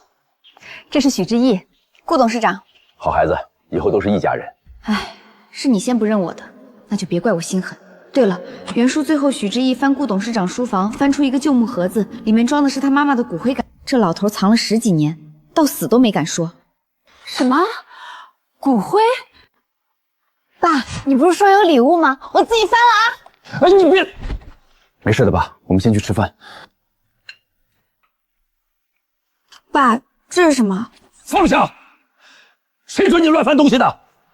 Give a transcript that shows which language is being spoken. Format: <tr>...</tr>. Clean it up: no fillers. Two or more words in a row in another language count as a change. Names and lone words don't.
<zh>這是許之意，顧董事長。好孩子，以後都是一家人。唉，是你先不認我的，那就別怪我心狠。對了，原書最後許之意翻顧董事長書房，翻出一個舊木盒子，裡面裝的是他媽媽的骨灰感。這老頭藏了10幾年，到死都沒敢說。什麼？骨灰？爸，你不是說有禮物嗎？我自己翻了啊！哎，你別……沒事的吧？我們先去吃飯。爸，這是什麼？放下！誰准你亂翻東西的？</zh>